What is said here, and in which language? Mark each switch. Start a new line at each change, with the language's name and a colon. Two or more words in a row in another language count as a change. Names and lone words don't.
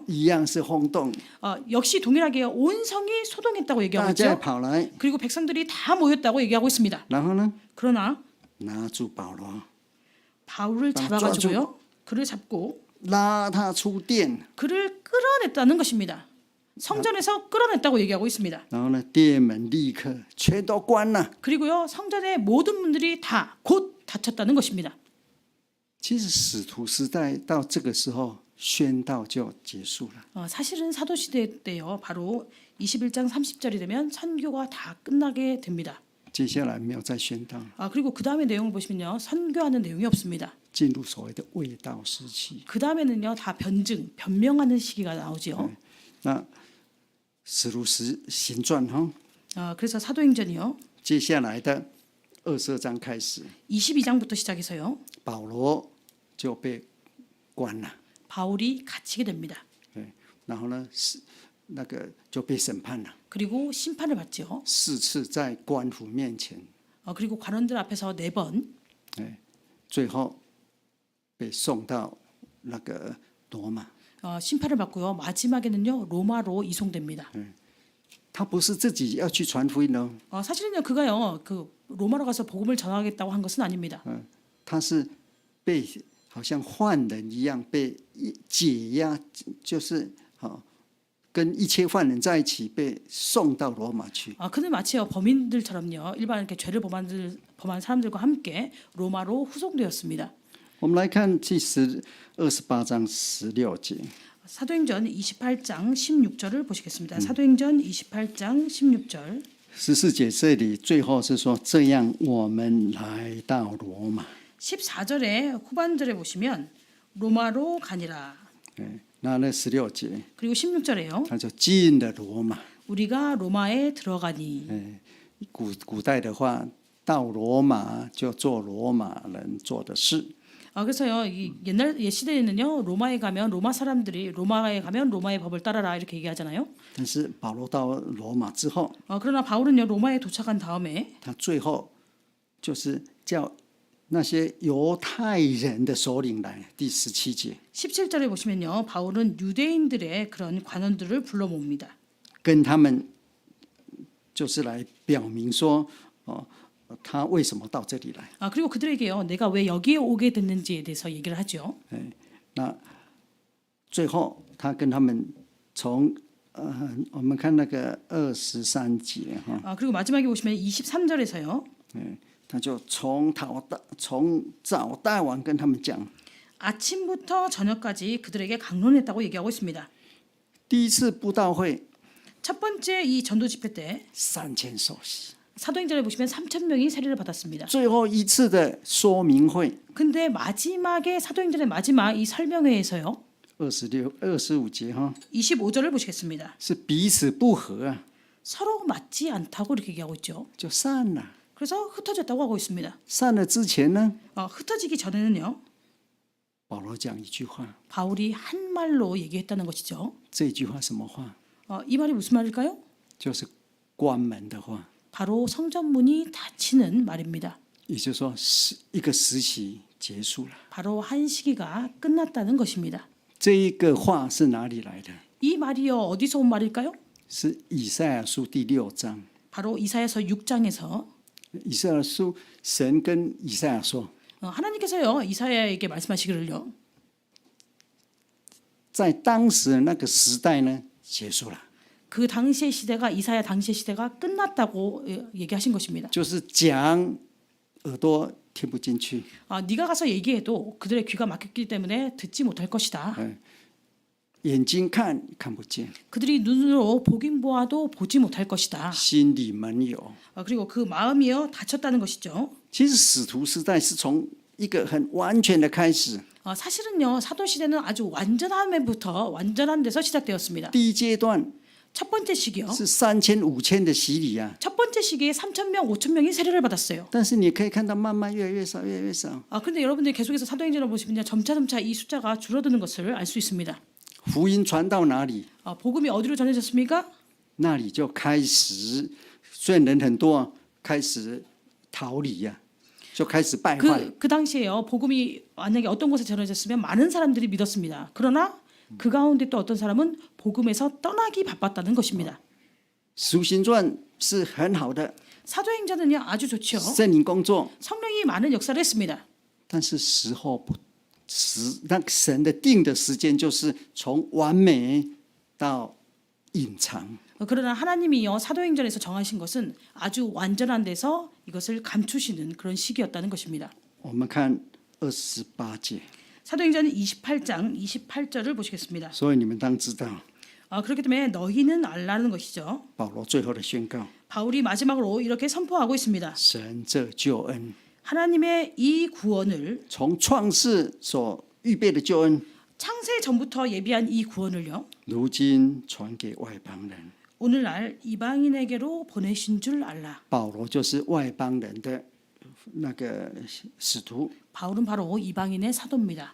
Chinese: 一样是轰动，
Korean: 역시 동일하게요, 온 성이 소동했다고 얘기하고
Chinese: 大家
Korean: 있죠.
Chinese: 跑来，
Korean: 그리고 백성들이 다 모였다고 얘기하고 있습니다.
Chinese: 然后呢，
Korean: 그러나
Chinese: 拿住保罗，
Korean: 바울을 잡아가지고요, 그를 잡고
Chinese: 拉他出殿，
Korean: 그를 끌어냈다는 것입니다. 성전에서 끌어냈다고 얘기하고 있습니다.
Chinese: 然后呢，殿门立刻全都关了。
Korean: 그리고요, 성전의 모든 문들이 다 곧 닫혔다는 것입니다.
Chinese: 其实使徒时代到这个时候，宣道就结束了。
Korean: 사실은 사도시대 때요, 바로 21장 30절이 되면 선교가 다 끝나게 됩니다.
Chinese: 接下来没有再宣道，
Korean: 그리고 그 다음에 내용을 보시면요, 선교하는 내용이 없습니다.
Chinese: 进入所谓的卫道时期。
Korean: 그 다음에는요, 다 변명하는 시기가 나오죠.
Chinese: 那使徒行传哈，
Korean: 그래서 사도행전이요,
Chinese: 接下来的22章开始，
Korean: 22장부터 시작해서요,
Chinese: 保罗就被关了，
Korean: 바울이 갇히게 됩니다.
Chinese: 然后呢是那个就被审判了，
Korean: 그리고 심판을 받죠.
Chinese: 4 次在官府面前，
Korean: 그리고 관원들 앞에서 4번,
Chinese: 最后被送到那个罗马。
Korean: 심판을 받고요. 마지막에는요, 로마로 이송됩니다.
Chinese: 他不是自己要去传福音哦，
Korean: 사실은요, 그가요, 그 로마로 가서 복음을 전하겠다고 한 것은 아닙니다.
Chinese: 他是被好像犯人一样被解压，就是跟一切犯人在一起被送到罗马去。
Korean: 그는 마치 범인들처럼요, 일반 이렇게 죄를 범한 사람들과 함께 로마로 후송되었습니다.
Chinese: 我们来看第28章16节，
Korean: 사도행전 28장 16절을 보시겠습니다. 사도행전 28장 16절.
Chinese: 14节这里最后是说，这样我们来到罗马。
Korean: 14절의 후반절에 보시면 로마로 가니라.
Chinese: 那16节，
Korean: 그리고 16절에요.
Chinese: 他就进了罗马。
Korean: 우리가 로마에 들어가니.
Chinese: 古代的话，到罗马就做罗马人做的事。
Korean: 그래서요, 이 옛날 옛 시대에는요, 로마에 가면 로마의 법을 따라라 이렇게 얘기하잖아요.
Chinese: 但是保罗到罗马之后，
Korean: 그러나 바울은요, 로마에 도착한 다음에
Chinese: 他最后就是叫那些犹太人的首领来。第17节，
Korean: 17절에 보시면요, 바울은 유대인들의 그런 관원들을 불러 모읍니다.
Chinese: 跟他们就是来表明说，他为什么到这里来？
Korean: 그리고 그들에게요, 내가 왜 여기에 오게 됐는지에 대해서 얘기를 하죠.
Chinese: 那最后他跟他们从我们看那个23节哈，
Korean: 그리고 마지막에 보시면 23절에서요.
Chinese: 他就从早到晚跟他们讲。
Korean: 아침부터 저녁까지 그들에게 강론했다고 얘기하고 있습니다.
Chinese: 第一次布道会
Korean: 첫 번째 이 전도 집회 때
Chinese: 3000 受洗，
Korean: 사도행전에 보시면 3,000명이 세례를 받았습니다.
Chinese: 最后一次的说明会
Korean: 근데 마지막에 사도행전의 마지막 이 설명회에서요.
Chinese: 25 节哈，
Korean: 25절을 보시겠습니다.
Chinese: 是彼此不和啊，
Korean: 서로 맞지 않다고 이렇게 얘기하고 있죠.
Chinese: 就散了。
Korean: 그래서 흩어졌다고 하고 있습니다.
Chinese: 散了之前呢，
Korean: 흩어지기 전에는요.
Chinese: 保罗讲一句话，
Korean: 바울이 한 말로 얘기했다는 것이죠.
Chinese: 这句话什么话？
Korean: 이 말이 무슨 말일까요?
Chinese: 就是关门的话，
Korean: 바로 성전문이 닫히는 말입니다.
Chinese: 也就是说一个时期结束了。
Korean: 바로 한 시기가 끝났다는 것입니다.
Chinese: 这一个话是哪里来的？
Korean: 이 말이요, 어디서 온 말일까요?
Chinese: 是以赛亚书第6章。
Korean: 바로 이사야서 6장에서
Chinese: 以赛亚书，神跟以赛亚说，
Korean: 하나님께서요, 이사야에게 말씀하시기를요.
Chinese: 在当时那个时代呢，结束了。
Korean: 그 당시의 시대가 이사야 당시의 시대가 끝났다고 얘기하신 것입니다.
Chinese: 就是讲耳朵听不进去，
Korean: 네가 가서 얘기해도 그들의 귀가 막혔기 때문에 듣지 못할 것이다.
Chinese: 眼睛看看不见，
Korean: 그들이 눈으로 보긴 보아도 보지 못할 것이다.
Chinese: 心里没有。
Korean: 그리고 그 마음이요 닫혔다는 것이죠.
Chinese: 其实使徒时代是从一个很完全的开始，
Korean: 사실은요 사도 시대는 아주 완전한 데서 시작되었습니다.
Chinese: 第一阶段
Korean: 첫 번째 시기요.
Chinese: 是3000、5000的洗礼啊。
Korean: 첫 번째 시기에 3,000명, 5,000명이 세례를 받았어요.
Chinese: 但是你可以看到，慢慢越来越少，越来越少。
Korean: 그런데 여러분들이 계속해서 사도행전을 보시면 점차 이 숫자가 줄어드는 것을 알 수 있습니다.
Chinese: 福音传到哪里，
Korean: 복음이 어디로 전해졌습니까?
Chinese: 那里就开始，虽然人很多，开始逃离呀、就开始败坏。
Korean: 그 당시에요. 복음이 만약에 어떤 곳에 전해졌으면 많은 사람들이 믿었습니다. 그러나 그 가운데 또 어떤 사람은 복음에서 떠나기 바빴다는 것입니다.
Chinese: 使徒行传是很好的
Korean: 사도행전은요 아주 좋죠.
Chinese: 圣灵工作，
Korean: 성령이 많은 역사를 했습니다.
Chinese: 但是时候不那神的定的时间就是从完美到隐藏。
Korean: 그러나 하나님이요 사도행전에서 정하신 것은 아주 완전한 데서 이것을 감추시는 그런 시기였다는 것입니다.
Chinese: 我们看28节，
Korean: 사도행전 28장 28절을 보시겠습니다.
Chinese: 所以你们当知道，
Korean: 그렇기 때문에 너희는 알라는 것이죠.
Chinese: 保罗最后的宣告，
Korean: 바울이 마지막으로 이렇게 선포하고 있습니다.
Chinese: 神这救恩
Korean: 하나님의 이 구원을
Chinese: 从创世所预备的救恩，
Korean: 창세 전부터 예비한 이 구원을요.
Chinese: 如今传给外邦人。
Korean: 오늘날 이방인에게로 보내신 줄 알라.
Chinese: 保罗就是外邦人的那个使徒，
Korean: 바울은 바로 이방인의 사도입니다.